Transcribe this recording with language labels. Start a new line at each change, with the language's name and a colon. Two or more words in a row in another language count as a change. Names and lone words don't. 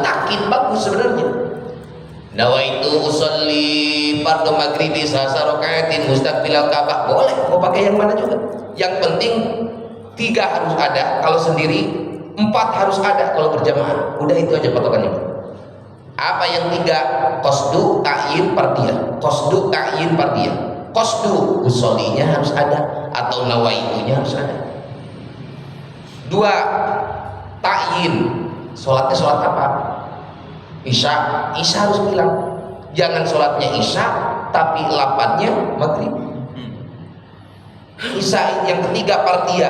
Indonesian: Takin bagus sebenarnya.
Arabic: نويت أصلي فرض المغرب ثلاث ركعات مستقبل الكعبة,
Indonesian: boleh. Mau pakai yang mana juga. Yang penting 3 harus ada kalau sendiri, 4 harus ada kalau berjamaah. Udah itu aja patokannya. Apa yang 3?
Arabic: قصد تعيين فرضية. قصد تعيين فرضية.
Indonesian: Qasdu usollinya harus ada atau nawaitunya harus ada. 2, ta'yin. Sholatnya sholat apa? Isya harus bilang. Jangan sholatnya isya tapi lapatnya maghrib. Isya yang ketiga partiyah.